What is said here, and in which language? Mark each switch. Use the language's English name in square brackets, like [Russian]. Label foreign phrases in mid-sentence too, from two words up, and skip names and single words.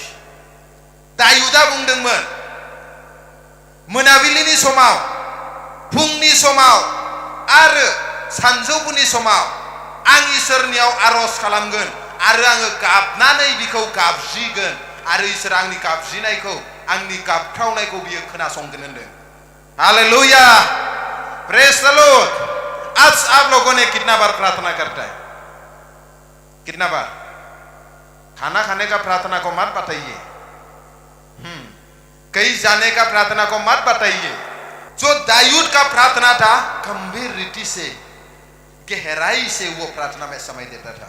[Bodo] दाऊदा बुंदोंमोन मोनाबिलिनि समाव फुंनि समाव आरो सानजौफुनि समाव आं इसोरनियाव आरज खालामगोन आरो आङो गाबनानै बिखौ गाबज्रिगोन आरो इसोर आंनि गाबज्रिनायखौ आंनि गाबख्रावनायखौ बियो खोनासंगोन होनदों [Hindi] हालेलुया [English] praise the Lord [Hindi] आज आप लोगों ने कितना बार प्रार्थना करता है कितना बार खाना खाने का प्रार्थना को मत बताइए कहीं जाने का प्रार्थना को मत बताइए जो दाऊद का प्रार्थना था, गंभीर रीति से, गहराई से वो प्रार्थना में समय देता था।